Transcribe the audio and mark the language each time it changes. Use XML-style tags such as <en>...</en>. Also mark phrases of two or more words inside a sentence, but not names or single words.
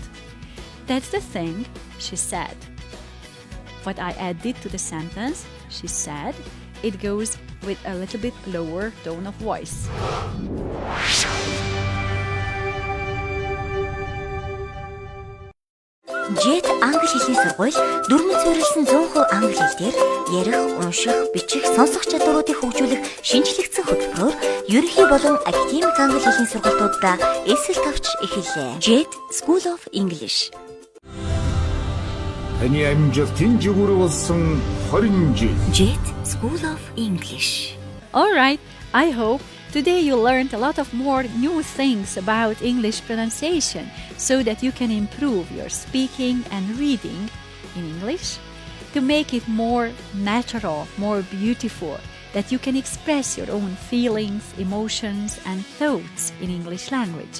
<en>That's the thing she said. What I added to the sentence, she said, it goes with a little bit lower tone of voice.</en> <mn>Jet англи хэлний сургууль дөрмөн суурилсан 100% англи хэлээр ярих, унших, бичих, сонсох чадваруудыг хөгжүүлэх шинжлэгдсэн хөтөлбөрөөр ерөнхий болон академик англи хэлний сургалтуудаа эсэл тавьж эхэллээ. Jet School of English. Таны амжилтын жигүүр болсон 20 жил. Jet School of English.</mn> <en>Alright, I hope today you learned a lot of more new things about English pronunciation so that you can improve your speaking and reading in English to make it more natural, more beautiful, that you can express your own feelings, emotions, and thoughts in English language.</en>